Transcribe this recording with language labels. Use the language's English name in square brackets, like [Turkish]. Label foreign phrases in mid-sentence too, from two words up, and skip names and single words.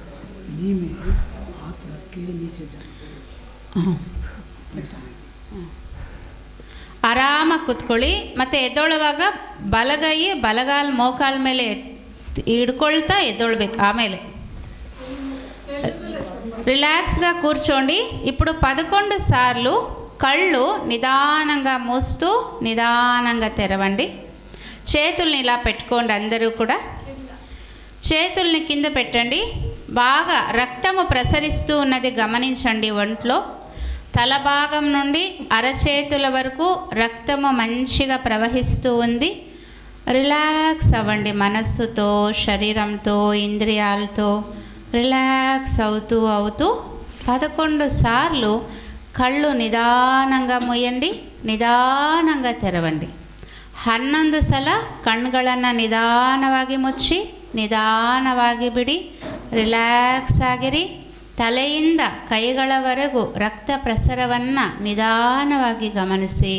[Kannada] ಆರಾಮಾಗಿ ಕುತ್ಕೊಳ್ಳಿ. ಮತ್ತು ಎದ್ದೊಳುವಾಗ ಬಲಗೈ ಬಲಗಾಲು ಮೋಕಾಲ ಮೇಲೆ ಹಿಡ್ಕೊಳ್ತಾ ಎದ್ದೊಳ್ಬೇಕು. [Telugu] ಆಮೇಲೆ రిలాక్స్గా కూర్చోండి. ఇప్పుడు 11 సార్లు కళ్ళు నిదానంగా మూస్తూ నిదానంగా తెరవండి. చేతుల్ని ఇలా పెట్టుకోండి. అందరూ కూడా చేతుల్ని కింద పెట్టండి. బాగా రక్తము ప్రసరిస్తూ ఉన్నది గమనించండి. ఒంట్లో తల భాగం నుండి అరచేతుల వరకు రక్తము మంచిగా ప్రవహిస్తూ ఉంది. రిలాక్స్ అవ్వండి. మనస్సుతో, శరీరంతో, ఇంద్రియాలతో రిలాక్స్ అవుతూ 11 సార్లు కళ్ళు నిదానంగ ముయ్యండి, నిదానంగ తెరవండి. [Kannada] 11 ಸಲ ಕಣ್ಣುಗಳನ್ನು ನಿಧಾನವಾಗಿ ಮುಚ್ಚಿ ನಿಧಾನವಾಗಿ ಬಿಡಿ. ರಿಲ್ಯಾಕ್ಸ್ ಆಗಿರಿ. ತಲೆಯಿಂದ ಕೈಗಳವರೆಗೂ ರಕ್ತ ಪ್ರಸರವನ್ನು ನಿಧಾನವಾಗಿ ಗಮನಿಸಿ.